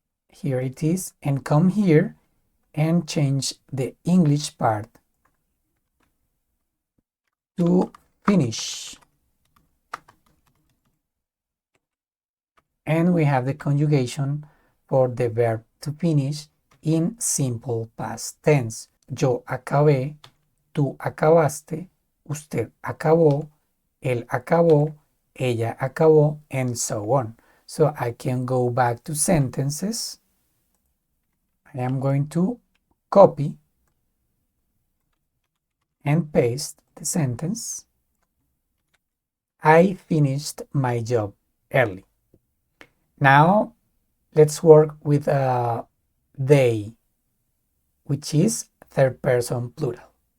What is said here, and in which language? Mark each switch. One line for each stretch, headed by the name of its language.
English: Here it is, and come here and change the English part to finish. And we have the conjugation for the verb to finish in simple past tense.
Spanish: Yo acabé, tú acabaste, usted acabó, él acabó, ella acabó,
English: and so on. So I can go back to sentences. I am going to copy and paste the sentence. I finished my job early. Now let's work with they, which is third person plural.